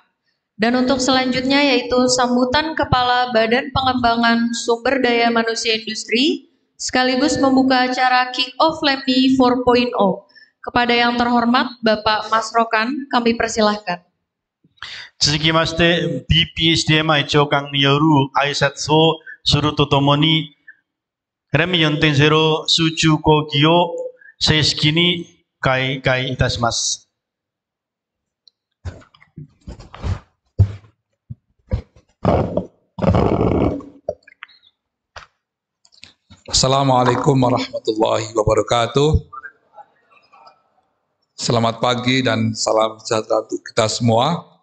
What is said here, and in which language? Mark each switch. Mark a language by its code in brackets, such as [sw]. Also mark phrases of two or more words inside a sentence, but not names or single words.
[id] Dan untuk selanjutnya yaitu sambutan Kepala Badan Pengembangan Sumber Daya Manusia Industri, sekaligus membuka acara [en] Kick Off [id] LEMI 4.0 Kepada yang terhormat Bapak Mas Rokan, kami persilahkan. [ja] 続きまして、BPSDMI 長官による挨拶をするとともに、レミ 4.0 集中講義を正式に開会いたします。 [ar] السلام عليكم ورحمة الله وبركاته. [id] Selamat pagi dan salam sejahtera untuk kita semua.